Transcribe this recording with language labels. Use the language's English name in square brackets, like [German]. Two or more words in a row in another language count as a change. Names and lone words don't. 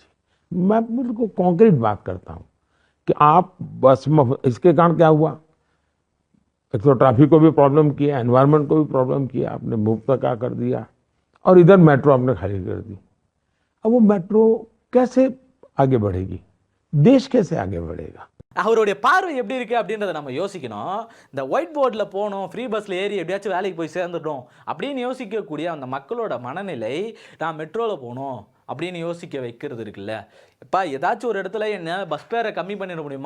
[Hindi] मैं बिल्कुल कॉन्क्रीट बात करता हूँ कि आप बस में, इसके कारण क्या हुआ, एक तो ट्रैफिक को भी प्रॉब्लम किया, एनवायरनमेंट को भी प्रॉब्लम किया, आपने मुफ्त का कर दिया और इधर मेट्रो आपने खाली कर दी। अब वो मेट्रो कैसे आगे बढ़ेगी, देश कैसे आगे बढ़ेगा? [Tamil] அவருடைய பார்வை எப்படி இருக்கு அப்படின்றத நம்ம யோசிக்கணும். இந்த [English] white board [Tamil] போகணும், [English] free bus [Tamil] ஏறி எப்படியாச்சும் வேலைக்கு போய் சேர்ந்துட்டோம் அப்படின்னு யோசிக்கக்கூடிய அந்த மக்களோட மனநிலை, நான் மெட்ரோவில் போகணும் அப்படின்னு யோசிக்க வைக்கிறது இருக்குல்ல. இப்போ ஏதாச்சும் ஒரு இடத்துல என்ன [English] bus fare [Tamil] கம்மி பண்ணிட முடியுமா?